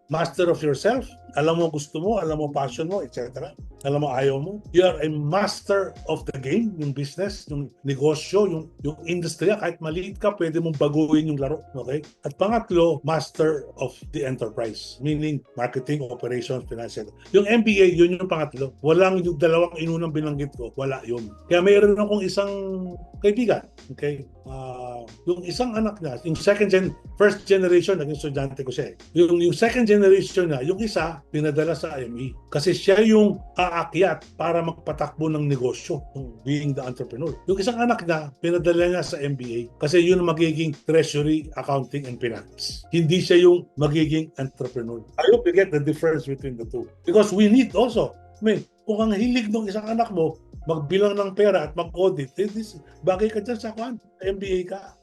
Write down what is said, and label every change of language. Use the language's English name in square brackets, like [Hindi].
[English] Master of yourself, [Filipino] alam mo gusto mo, alam mo passion mo, etc. Alam mo ayaw mo. [English] You are a master of the game, yung business, [Filipino] yung negosyo, yung industriya. Kahit maliit ka, pwede mong baguhin yung laro. Okay? At pangatlo, [English] master of the enterprise. Meaning, marketing, operations, finance. [Filipino] Yung MBA, yun yung pangatlo. Walang yung dalawang inunang binanggit ko. Wala yun. Kaya mayroon akong isang kaibigan. Okay? Yung isang anak niya, yung first generation, naging estudyante ko siya. Yung second generation niya, yung isa, pinadala sa IME. Kasi siya yung aakyat para magpatakbo ng negosyo, [English] being the entrepreneur. [Filipino] Yung isang anak niya, pinadala niya sa MBA. Kasi yun magiging treasury, accounting, and finance. Hindi siya yung magiging entrepreneur. [English] I hope you get the difference between the two. Because we need also, [Filipino] kung ang hilig ng isang anak mo, magbilang ng pera at mag-audit, bagay ka dyan sa MBA ka.